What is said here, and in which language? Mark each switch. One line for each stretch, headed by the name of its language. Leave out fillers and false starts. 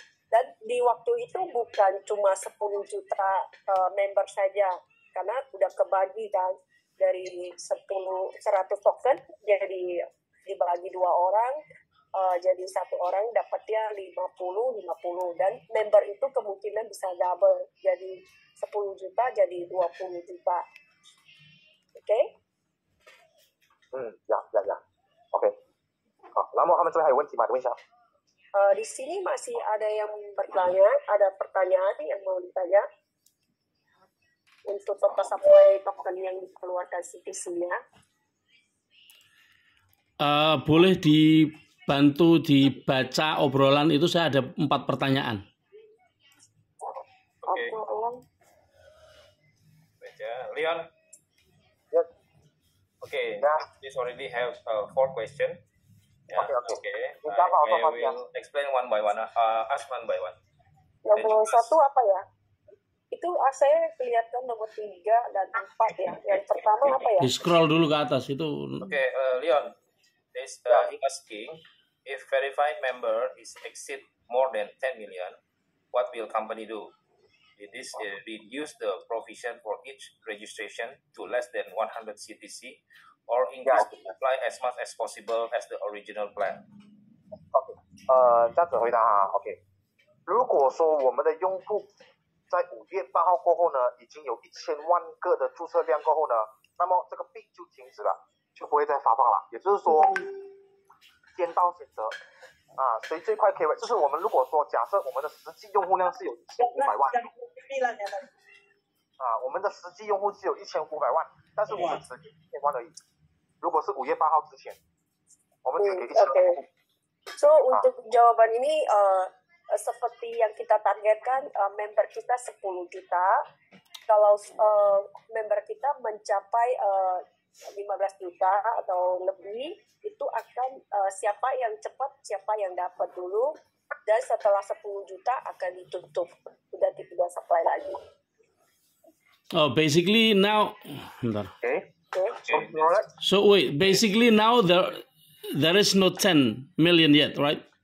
Indonesian: Dan di waktu itu bukan cuma 10 juta member saja, karena udah kebagi kan dari 100 token jadi dibagi 2 orang, jadi 1 orang dapatnya 50, dan member itu kemungkinan bisa double, jadi 10 juta jadi 20 juta. Oke?
Chinese: 呀 ，OK， 好，然后他们这边还有问题吗？问一下。
Indonesian: Di sini masih ada yang bertanya, ada pertanyaan yang mau ditanya untuk total supply token yang dikeluarkan CTC-nya. Boleh dibantu dibaca obrolan itu, saya ada 4 pertanyaan. Oke. Baca, Leon.
English: Okay, this already have 4 questions. Yeah, okay. I will explain one by one. Ask one by one.
Indonesian: Yang satu apa ya? itu saya kelihatan nomor 3 dan 4 ya. Yang pertama apa ya? Di scroll dulu ke atas itu.
English: Okay, Leon, he asking if verified member is exceed more than 10 million, what will company do? Did this reduce the provision for each registration to less than 100 CTC, or increase the supply as much as possible as the original plan?
Chinese: OK， 这样子回答啊 ，OK。如果说我们的用户在5月8号过后呢，已经有1000万个的注册量过后呢，那么这个币就停止了，就不会再发放了。也就是说，先到先得啊，谁最快 KYC？就是我们如果说假设我们的实际用户量是有1500万，啊，我们的实际用户只有1500万，但是我们只给1000万而已。如果是5月8号之前，我们只给1000万。
Indonesian: So untuk jawaban ini seperti yang kita targetkan member kita 10 juta. Kalau member kita mencapai 15 juta atau lebih, itu akan siapa yang cepat, siapa yang dapat dulu, dan setelah 10 juta akan ditutup, sudah tidak supply lagi.
English: Oh, basically now. Okay. So wait, basically now there is no 10 million yet, right?